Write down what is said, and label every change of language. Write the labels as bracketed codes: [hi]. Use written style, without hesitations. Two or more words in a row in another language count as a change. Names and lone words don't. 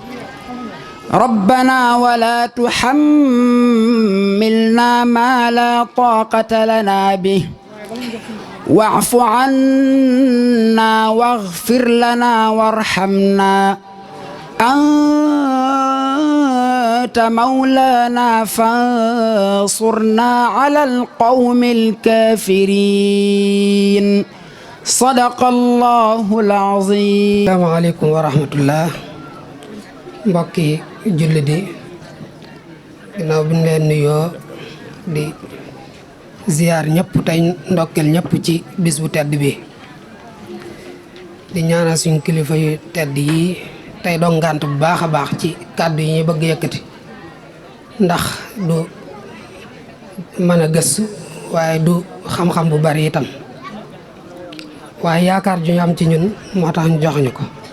[ar] ربنا ولا تحملنا ما لا طاقة لنا به واعف عنا واغفر لنا وارحمنا أنت مولانا فانصرنا على القوم الكافرين صدق الله العظيم. السلام عليكم ورحمة الله. [wo] mbokki jullit yi ginnaaw bi ñu leen nuyoo di ziyaar ñëpp tey ndokkel ñëpp ci bis bu tedd bi di ñaanal suñu kilifa yu tedd yi tey doo ngànt bu baax a baax ci kàddu yi ñu bëgg yëkkati ndax du mën a gëstu waaye du xam-xam bu bari itam waaye yaakaar ju ñu am ci ñun moo tax ñu jox ñu ko